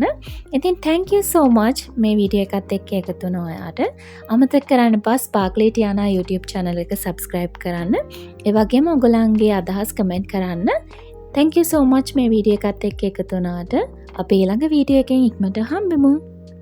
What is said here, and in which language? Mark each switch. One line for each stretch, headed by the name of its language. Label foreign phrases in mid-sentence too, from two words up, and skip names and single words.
Sinhala: ඉතින්
English: thank you so much
Sinhala: මේ වීඩියෝ එකත් එක්ක එකතු වුණ ඔයාට. අමතක කරන්න එපා Sparkly Tiana YouTube channel එක subscribe කරන්න. ඒ වගේම ඔයගොල්ලන්ගේ අදහස් comment කරන්න.
English: thank you so much
Sinhala: මේ වීඩියෝ එකත් එක්ක එකතු වුණාට. අපි ඊළඟ වීඩියෝ එකෙන් ඉක්මනට හම්බෙමු.